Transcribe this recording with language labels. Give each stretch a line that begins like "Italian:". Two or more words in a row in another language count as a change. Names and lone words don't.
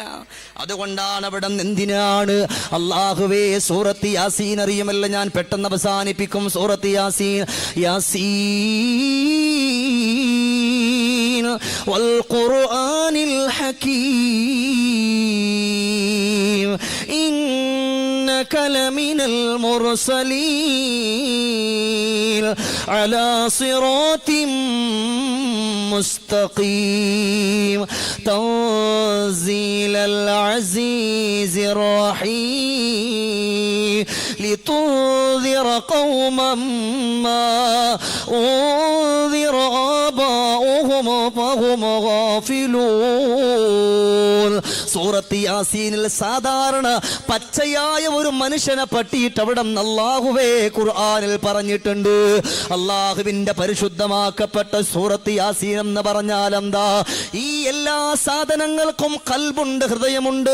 Malayalam: അതുകൊണ്ടാണ് അവിടെ എന്തിനാണ് അല്ലാഹുവേ സൂറത്ത് യാസീൻ അറിയുമല്ല, ഞാൻ പെട്ടെന്ന് അവസാനിപ്പിക്കും.
Arabic: سورة يس، يس والقرآن ഹകീം إنك لمن المرسلين على صراط مستقيم تنزيل العزيز الرحيم لتنذر قوما ما أنذر آباؤهم فهم غافلون.
Malayalam: സൂറത്ത് യാസീനിൽ സാധാരണ പച്ചയായ ഒരു മനുഷ്യനെ പറ്റിയിട്ട് അവിടെ അല്ലാഹുവേ ഖുർആനിൽ പറഞ്ഞിട്ടുണ്ട്. അല്ലാഹുവിന്റെ പരിശുദ്ധമാക്കപ്പെട്ട സൂറത്ത് യാസീൻ എന്ന് പറഞ്ഞാൽ എന്താ? ഈ എല്ലാ സാധനങ്ങൾക്കും ഖൽബുണ്ട്, ഹൃദയമുണ്ട്.